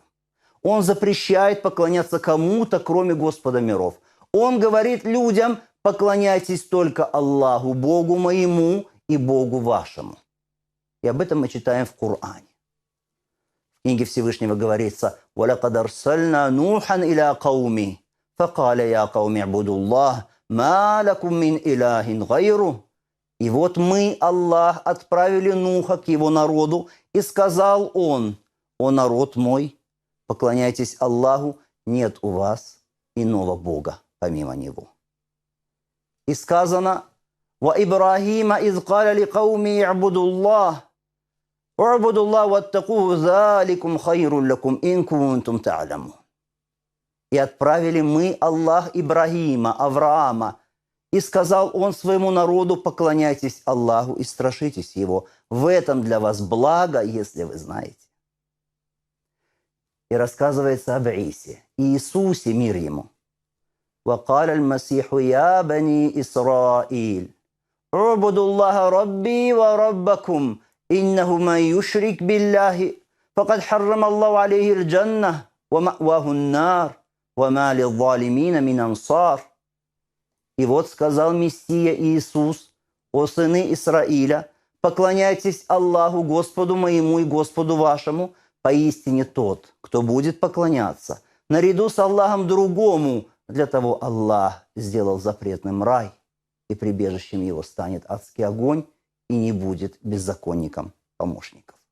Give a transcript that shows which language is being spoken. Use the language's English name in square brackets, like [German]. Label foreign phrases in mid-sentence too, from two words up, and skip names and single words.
[Russian] Он запрещает поклоняться кому-то, кроме Господа миров. Он говорит людям: поклоняйтесь только Аллаху, Богу моему и Богу вашему. И об этом мы читаем в Коране. В книге Всевышнего говорится: [Arabic] «ولقد أرسلنا نوحا إلى قومه فقال يا قوم اعبدوا الله ما لكم من إله غيره». [Russian] И вот мы, Аллах, отправили Нуха к его народу, и сказал он: «О народ мой, поклоняйтесь Аллаху, нет у вас иного Бога помимо Него». И сказано: [Arabic] «وإبراهيم إذ قال لقومه يعبدوا الله، اعبدوا الله واتقوه ذلكم خير لكم إن كنتم تعلمون». [Russian] И отправили мы, Аллах, Ибрахима, Авраама, и сказал он своему народу: поклоняйтесь Аллаху и страшитесь Его. В этом для вас благо, если вы знаете. И рассказывается об Исе, Иисусе, мир ему. [Arabic] وقال المسيح يا بني إسرائيل اعبدوا الله ربي وربكم إنه من يشرك بالله فقد حرم الله عليه الجنة ومأواه النار وما للظالمين من أنصار. [Russian] И вот сказал Мессия Иисус: «О сыны Израиля, поклоняйтесь Аллаху, Господу моему и Господу вашему. Поистине тот, кто будет поклоняться наряду с Аллахом другому, для того Аллах сделал запретным рай, и прибежищем его станет адский огонь, и не будет беззаконникам помощников».